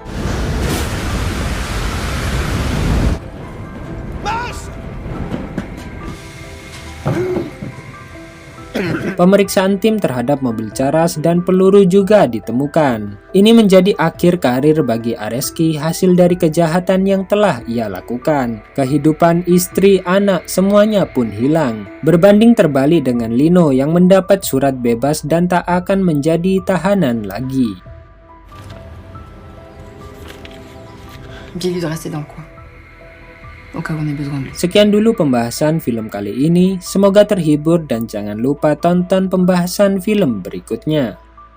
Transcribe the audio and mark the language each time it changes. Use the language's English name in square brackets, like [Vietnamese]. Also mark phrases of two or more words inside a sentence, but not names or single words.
[Indonesian] Pemeriksaan tim terhadap mobil Charas dan peluru juga ditemukan. Ini menjadi akhir karir bagi Areski hasil dari kejahatan yang telah ia lakukan. Kehidupan istri, anak, semuanya pun hilang. Berbanding terbalik dengan Lino yang mendapat surat bebas dan tak akan menjadi tahanan lagi. [French] Dis-lui de rester dans le coin. Au cas où on ait besoin de lui. [Indonesian] Sekian dulu pembahasan film kali ini. Semoga terhibur dan jangan lupa tonton pembahasan film berikutnya.